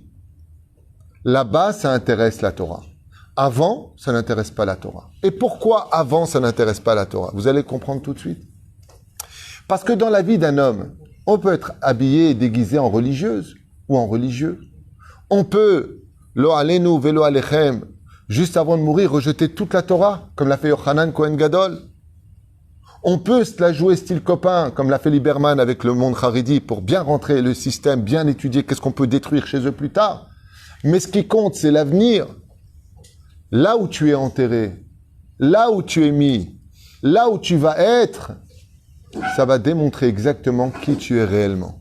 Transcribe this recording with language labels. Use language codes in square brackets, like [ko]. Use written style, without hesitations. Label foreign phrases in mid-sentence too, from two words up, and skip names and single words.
[fr] Là-bas, ça intéresse la Torah. Avant, ça n'intéresse pas la Torah. Et pourquoi avant, ça n'intéresse pas la Torah? Vous allez comprendre tout de suite. Parce que dans la vie d'un homme, on peut être habillé et déguisé en religieuse ou en religieux. On peut, [he] לא עלינו ולא עליכם, [fr] juste avant de mourir, rejeter toute la Torah, comme l'a fait Yochanan Kohen Gadol. On peut se la jouer style copain, comme l'a fait Lieberman avec le monde Haredi, pour bien rentrer le système, bien étudier qu'est-ce qu'on peut détruire chez eux plus tard. Mais ce qui compte, c'est l'avenir. Là où tu es enterré, là où tu es mis, là où tu vas être, ça va démontrer exactement qui tu es réellement.